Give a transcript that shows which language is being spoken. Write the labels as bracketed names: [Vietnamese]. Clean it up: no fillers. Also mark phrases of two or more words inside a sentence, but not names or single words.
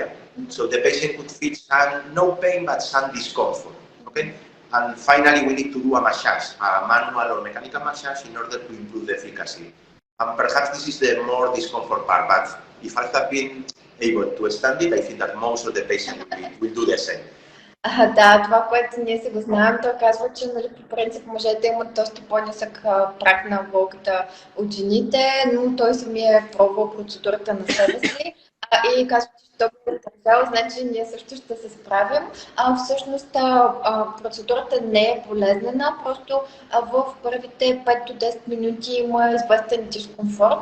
[English] So the patient could feel no pain but some discomfort. Okay? And finally, we need to do a massage, a manual or mechanical massage, in order to improve the efficacy. And perhaps this is the more discomfort part, but if I have been able to stand it, I think that most of the patients will do the same. [Bulgarian] Да, това, което ние си го знаем, той казва, че нали, по принцип мъжете имат доста по-нисък праг на болката от жените, но той самия е пробвал процедурата на себе си и казва, че той е държал, значи ние също ще се справим. Всъщност процедурата не е болезнена, просто в първите 5 до 10 минути има известен дискомфорт.